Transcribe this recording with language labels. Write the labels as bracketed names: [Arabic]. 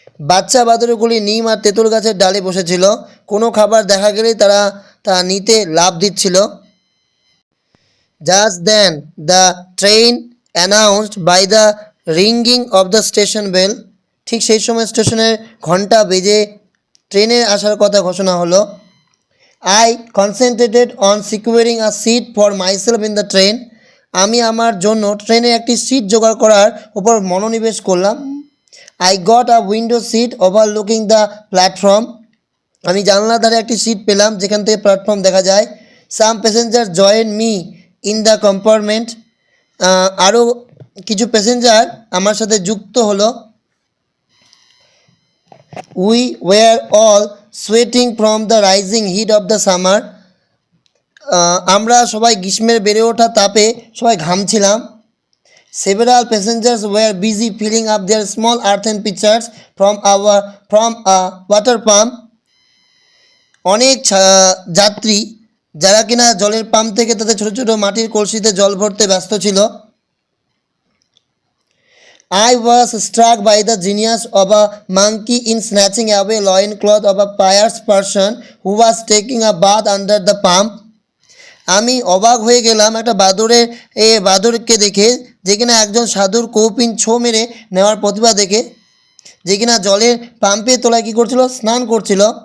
[Bangla] বাচ্চা বাদরগুলি নিম আর তেঁতুল গাছের ডালে বসেছিল, কোনো খাবার দেখা গেলেই তারা তা নিতে লাফ দিচ্ছিল। [English] Just then the train announced by the ringing of the station bell. [Bangla] ঠিক সেই সময় স্টেশনের ঘন্টা বেজে ট্রেনের আসার কথা ঘোষণা হলো। [English] I concentrated on securing a seat for myself in the train. [Bangla] আমি আমার জন্য ট্রেনে একটি সিট জোগাড় করার উপর মনোনিবেশ করলাম। [English] I got a window seat overlooking the platform. [Bangla] আমি জানলার ধারে একটি সিট পেলাম যেখান থেকে প্ল্যাটফর্ম দেখা যায়। [English] Some passengers joined me in the compartment. [Bangla] আরও কিছু প্যাসেঞ্জার আমার সাথে যুক্ত হলো। [English] We were all sweating from the rising heat of the summer. [Bangla] আমরা সবাই গ্রীষ্মের বেড়ে ওঠা তাপে সবাই ঘামছিলাম। [English] Several passengers were busy filling up their small earthen pitchers from a water pump. [Bangla] অনেক যাত্রী যারা কিনা জলের পাম্প থেকে তাদের ছোট ছোট মাটির কলসিতে জল ভরতে ব্যস্ত ছিল। [English] I was struck by the genius of a monkey in snatching away loincloth of a pious person who was taking a bath under the pump. [Bangla] আমি অবাক হয়ে গেলাম একটা বাদরকে দেখে, যে কিনা একজন সাধুর কৌপিন ছো মেরে নেওয়ার প্রতিভা দেখে, যে কিনা জলের পাম্পে তোলায় কী করছিল, স্নান করছিল।